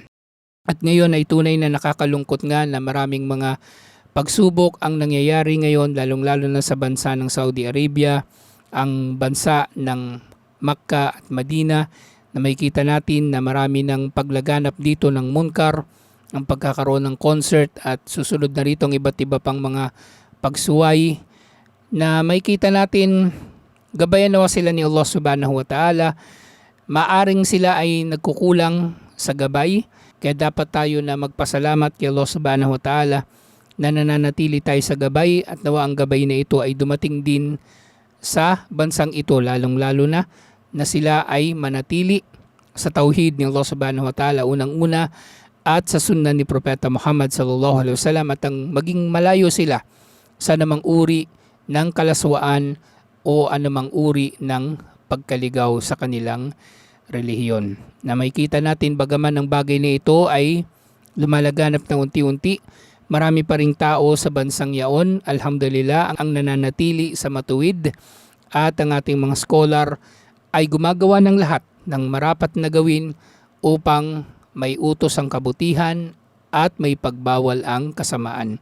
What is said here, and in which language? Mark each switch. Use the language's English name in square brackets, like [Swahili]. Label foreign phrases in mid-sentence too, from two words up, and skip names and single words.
[Filipino] At ngayon ay tunay na nakakalungkot nga na maraming mga pagsubok ang nangyayari ngayon, lalong-lalo na sa bansa ng Saudi Arabia, ang bansa ng Makkah at Madina, na makikita natin na marami ng paglaganap dito ng munkar, ang pagkakaroon ng concert at susunod na rito ang iba't iba pang mga pagsuway na makikita natin gabayan nawa sila ni Allah [Arabic] سبحانه وتعالى. [Filipino] Maaring sila ay nagkukulang sa gabay, kaya dapat tayo na magpasalamat kay Allah [Arabic] سبحانه وتعالى [Filipino] na nananatili tayo sa gabay at nawa ang gabay na ito ay dumating din sa bansang ito, lalong-lalo na sila ay manatili sa tauhid ni Allah [Arabic] سبحانه وتعالى [Filipino] unang-una at sa sunnah ni Propeta Muhammad [Arabic] صلى الله عليه وسلم, [Filipino] at ang maging malayo sila sa anumang uri ng kalaswaan o anumang uri ng pagkaligaw sa kanilang relihiyon. Na makikita natin bagaman ang bagay na ito ay lumalaganap na unti-unti, marami pa ring tao sa bansang yaon, alhamdulillah, ang nananatili sa matuwid, at ang ating mga scholar ay gumagawa ng lahat ng marapat na gawin upang may utos ang kabutihan at may pagbawal ang kasamaan.